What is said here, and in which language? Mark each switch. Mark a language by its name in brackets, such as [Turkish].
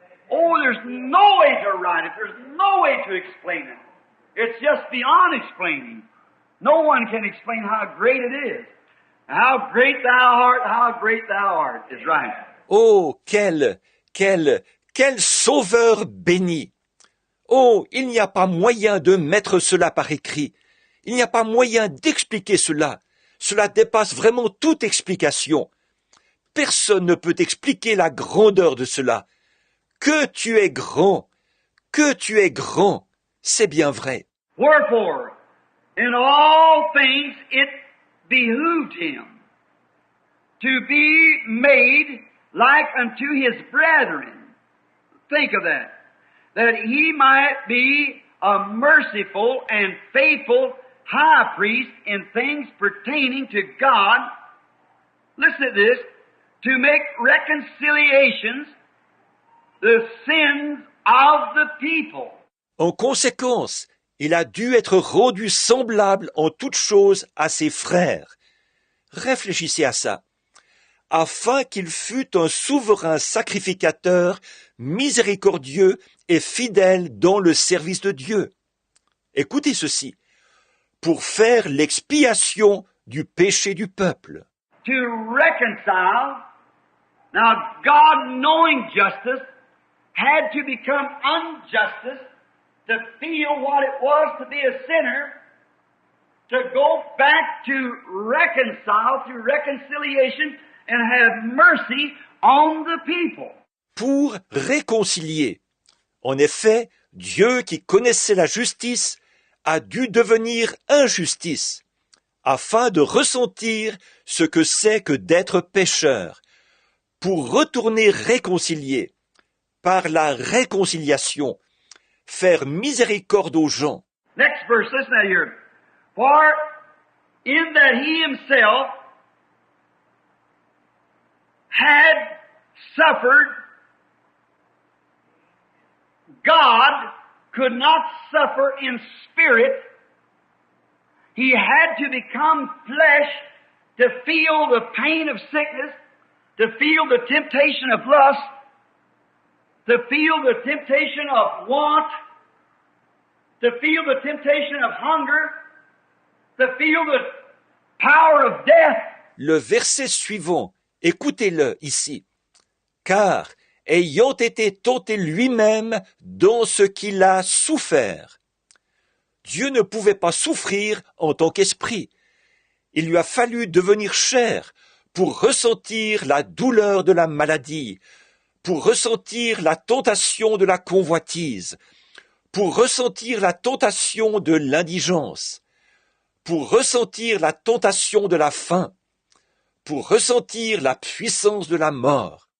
[English] Oh, there's no way to write it. There's no way to explain it. It's just beyond explaining. No one can explain how great it is. How great thou art is right. [French] Oh, quel sauveur béni! Oh, il n'y a pas moyen de mettre cela par écrit. Il n'y a pas moyen d'expliquer cela. Cela dépasse vraiment toute explication. Personne ne peut expliquer la grandeur de cela. Que tu es grand! Que tu es grand! C'est bien vrai. [English] Wherefore, in all things it behooved Him to be made like unto His brethren. Think of that. That He might be a merciful and faithful high priest in things pertaining to God. Listen to this. To make reconciliations the sins of the people. [French] En conséquence, il a dû être rendu semblable en toutes choses à ses frères. Réfléchissez à ça. Afin qu'il fût un souverain sacrificateur, miséricordieux et fidèle dans le service de Dieu. Écoutez ceci. Pour faire l'expiation du péché du peuple. [English] To reconcile. Now, God, knowing justice, had to become unjustice to feel what it was to be a sinner, to go back to reconcile, through reconciliation, and have mercy on the people. [French] Pour réconcilier. En effet, Dieu qui connaissait la justice a dû devenir injustice, afin de ressentir ce que c'est que d'être pécheur, pour retourner réconcilier, par la réconciliation, faire miséricorde aux gens. [English] Next verse, listen to here. For in that He Himself had suffered, God could not suffer in spirit He had to become flesh to feel the pain of sickness, to feel the temptation of lust, to feel the temptation of want, to feel the temptation of hunger, to feel the power of death. [French] Le verset suivant, écoutez-le ici. Car, ayant été tenté lui-même dans ce qu'il a souffert, Dieu ne pouvait pas souffrir en tant qu'esprit. Il lui a fallu devenir chair pour ressentir la douleur de la maladie, pour ressentir la tentation de la convoitise, pour ressentir la tentation de l'indigence, pour ressentir la tentation de la faim, pour ressentir la puissance de la mort.